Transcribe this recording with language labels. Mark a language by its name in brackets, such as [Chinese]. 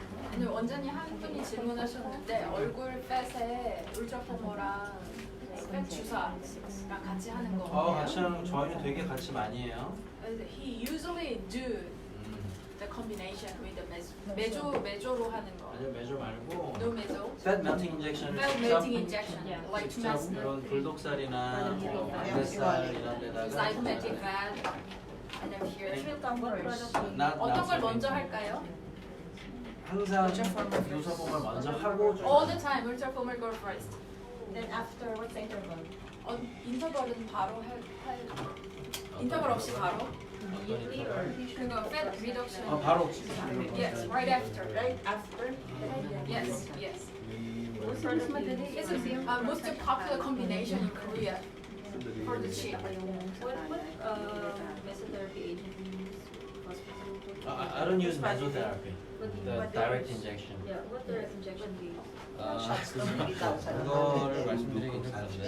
[Korean] 근데 원장님 한 분이 질문하셨는데 얼굴 팻에 울트라포머랑 팻 주사랑 같이 하는 거. 같이 하는 거 저희는 되게 같이 많이 해요. [English] He usually do the combination with the [Korean] 메조로 하는 거. 아니요, 메조 말고 [English] No meso. fat melting injection을 Fat [Korean] 직접 [English] melting injection, like to [Korean] 직접 [English] mask [Korean] 이런 불독살이나 뱃살 이런 데다가 [English] cytometic fat. And then here. not [Korean] 어떤 걸 먼저 할까요? 항상 ultraformer 먼저 하고 [English] All the time, ultraformer go first. Then after, what's the interval? [Korean] 인터벌은 바로 할 인터벌 없이 바로. [English] 그거 fat reduction. [Korean] 바로 [English] Yes, right after. Right after? Yes, yes. This is most popular combination in Korea for the cheek. What mesotherapy agent do you use? I don't use mesotherapy. The direct injection. Yeah, what direct injection do you use? [Korean] 그거를 말씀드리긴 좀 그런데.